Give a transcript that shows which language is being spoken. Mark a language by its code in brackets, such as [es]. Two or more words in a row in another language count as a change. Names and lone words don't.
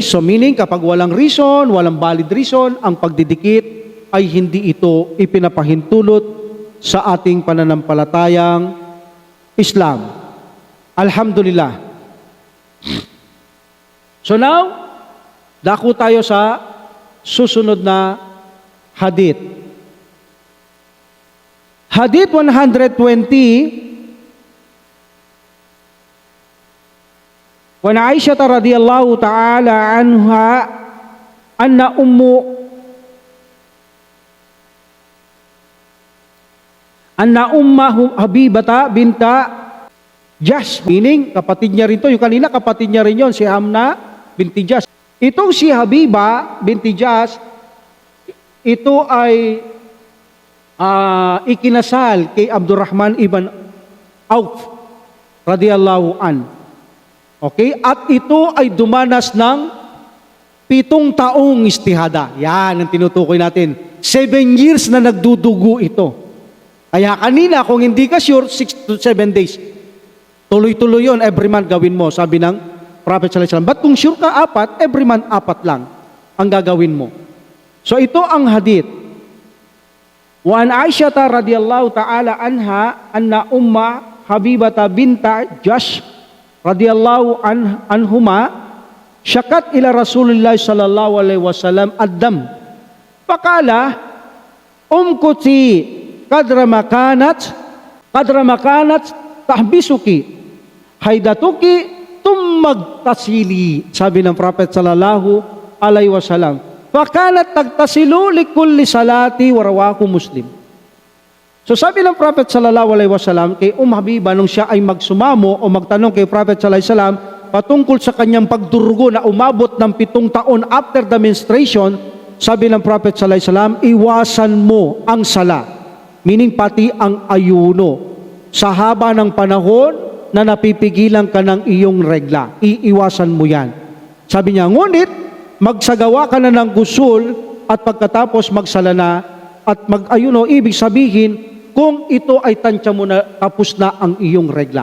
[tl] So meaning kapag walang reason, walang valid reason, ang pagdidikit ay hindi ito ipinapahintulot sa ating pananampalatayang Islam. Alhamdulillah. [en] So now, [tl] dako tayo sa susunod na hadith. [ar] Hadith 120, وعن عائشة رضي الله تعالى عنها أن أم حبيبة بنت Jahsh, [tl] meaning kapatid niya rin to. Yung kanina kapatid niya rin yun, si Hamna binti Jahsh. Itong si Habiba binti Jahsh, ito ay ikinasal kay Abdurrahman ibn Auf [ar] رضي الله عن. [tl] Okay? At ito ay dumanas ng 7 taong istihada. Yan ang tinutukoy natin. 7 years na nagdudugo ito. Kaya kanina, kung hindi ka sure, [en] 6 to 7 days. [tl] Tuloy-tuloy yun, [en] every month [tl] gawin mo, sabi ng Prophet [ar] صلى الله عليه وسلم. [tl] But kung sure ka 4, [en] every month [tl] 4 lang ang gagawin mo. So ito ang hadith. [ar] وعن عائشة رضي الله تعالى عنها أن أم حبيبة بنت جحش رضي الله عنهما شكت إلى رسول الله صلى الله عليه وسلم الدم. فقال امكثي قدر ما كانت تحبسك حيضتك ثم اغتسلي, [tl] sabi ng Prophet [ar] صلى الله عليه وسلم. فكانت تغتسل لكل صلاة ورواه مسلم. [tl] So sabi ng Prophet [ar] صلى الله عليه وسلم [tl] kay Habiba nung siya ay magsumamo o magtanong kay Prophet [ar] صلى الله عليه وسلم [tl] patungkol sa kanyang pagdurugo na umabot ng 7 taon [en] after the menstruation, [tl] sabi ng Prophet [ar] صلى الله عليه وسلم, [tl] iwasan mo ang sala, meaning pati ang ayuno sa haba ng panahon na napipigilan ka ng iyong regla. Iiwasan mo yan. Sabi niya, ngunit magsagawa ka na ng gusul at pagkatapos magsala na at mag-ayuno, ibig sabihin kung ito ay tansya mo na tapos na ang iyong regla.